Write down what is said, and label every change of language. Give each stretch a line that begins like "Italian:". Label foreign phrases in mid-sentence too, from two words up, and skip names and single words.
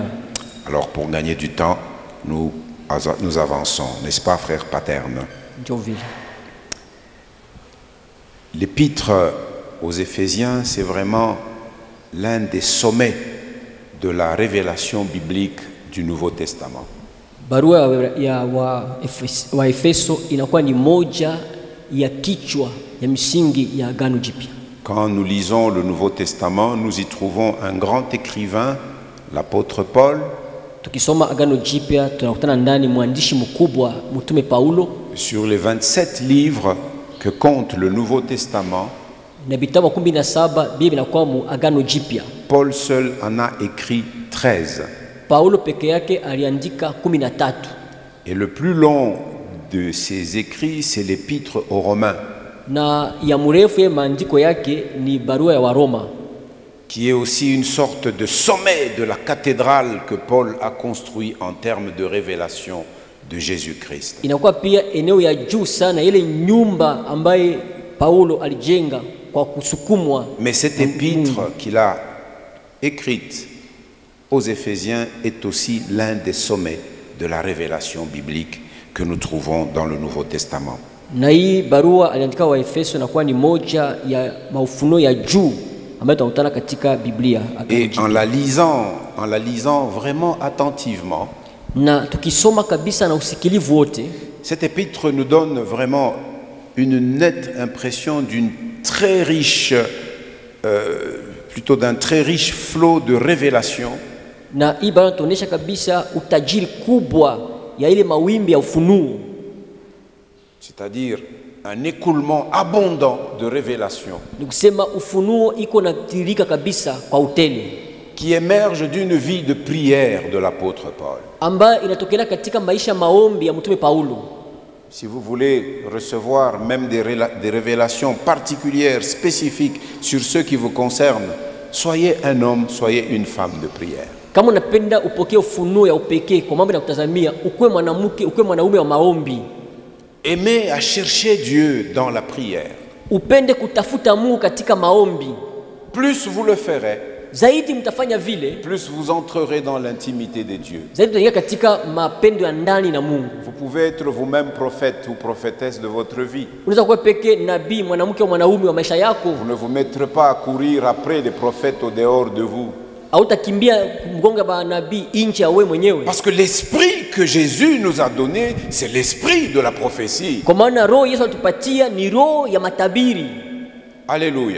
French: Alors pour gagner du temps, nous avançons, n'est-ce pas, frère Paterne? Jovile. L'épître aux Éphésiens, c'est vraiment l'un des sommets de la révélation biblique du Nouveau Testament.
Swahili: Barua ya wa Efeso inakuwa ni moja ya kichwa ya misingi ya Agano Jipya.
French: Quand nous lisons le Nouveau Testament, nous y trouvons un grand écrivain, l'apôtre Paul.
Swahili: Tukisoma Agano Jipya tunakutana ndani mwandishi mkubwa mtume Paulo.
French: Sur les 27 livres que compte le Nouveau Testament,
Swahili: na vitabu 17 Biblia inakuwa mu Agano Jipya.
French: Paul seul en a écrit 13.
Swahili: Paulo peke yake aliandika 13.
French: Et le plus long de ses écrits, c'est l'épître aux Romains.
Swahili: Na ya mrefu ya maandiko yake ni barua ya Waroma,
French: qui est aussi une sorte de sommet de la cathédrale que Paul a construit en termes de révélation de Jésus-Christ.
Swahili: Inakuwa pia eneo ya juu sana ile nyumba ambaye Paulo alijenga kwa kusukumwa.
French: Mais cette épître qu'il a écrite aux Éphésiens est aussi l'un des sommets de la révélation biblique que nous trouvons dans le Nouveau Testament.
Swahili: Na hii barua aliandika wa Efeso inakuwa ni moja ya maufunuo ya juu ambayo tunakutana katika Biblia.
French: Et en la lisant vraiment attentivement,
Swahili: na tukisoma kabisa na usikilivu wote,
French: cette épître nous donne vraiment une nette impression d'une très riche, plutôt d'un très riche flot de révélation.
Swahili: Na hii barua tunaonyesha kabisa utajiri kubwa ya ile mawimbi ya ufunuo.
French: C'est-à-dire un écoulement abondant de révélations qui émerge d'une vie de prière de l'apôtre Paul. Si vous voulez recevoir même des révélations particulières, spécifiques sur ceux qui vous concernent, soyez un homme, soyez une femme de prière.
Swahili: Kama unapenda upokee ufunuo ya upekee kwa mambo yanakutazamia, ukue mwanamke, ukue mwanaume wa maombi.
French: Aimez à chercher Dieu dans la prière.
Swahili: Upende kutafuta Mungu katika maombi.
French: Plus vous le ferez,
Swahili: zaidi mtafanya vile,
French: plus vous entrerez dans l'intimité de Dieu.
Swahili: Zaidi mtaingia katika mapendo ya ndani na Mungu.
French: Vous pouvez être vous-même prophète ou prophétesse de votre vie.
Swahili: Unaweza kuwa pekee nabii, mwanamke au mwanaume wa maisha yako.
French: Vous ne vous mettrez pas à courir après des prophètes au dehors de vous. Parce que l'esprit que Jésus nous a donné, c'est l'esprit de la prophétie. Alléluia.